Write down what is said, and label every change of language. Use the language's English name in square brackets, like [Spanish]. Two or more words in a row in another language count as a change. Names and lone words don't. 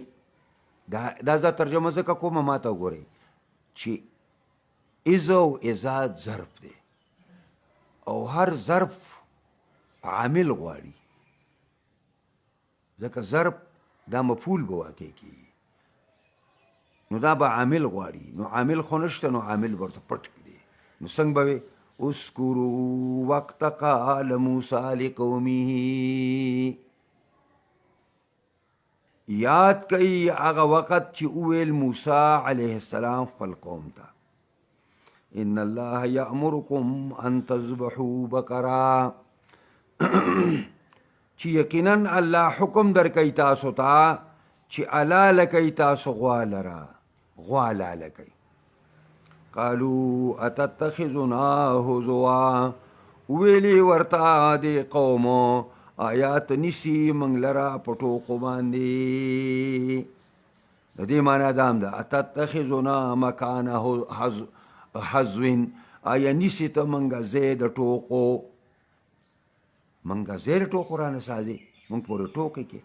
[Pashto] دا ترجمه ځکه کومه ما ته وګورئ چې اذ او اذا ظرف دی، او هر ظرف عامل غواړي، ځکه ظرف دا مفعول به واقع کېږي، نو دا به عامل غواړي، نو عامل خو نشته، نو عامل به ورته پټ کړي. نو څنګه به وي؟ [Arabic] اذکروا وقت قال موسی لقومه، [Pashto] یاد کوي هغه وخت چې وویل موسی علیه السلام خپل قوم ته، [Arabic] ان الله یأمرکم ان تذبحوا بقرة، [Pashto] چې یقینا الله حکم درکوي تاسو ته چې حلاله کوي تاسو غوا لره، غوا حلاله کوي. [Arabic] قالوا اتتخذنا هزوا، [Pashto] ویلي ورته دې قومو آیات نیسي موږ لره په ټوقو باندې. د دې معنا دا هم ده [Arabic] اتتخذنا مکان حزو، [Pashto] آیا نیسي ته موږ ځای د ټوقو، موږ ځای د ټوقو رانه سازي، موږ پورې ټوقې کې.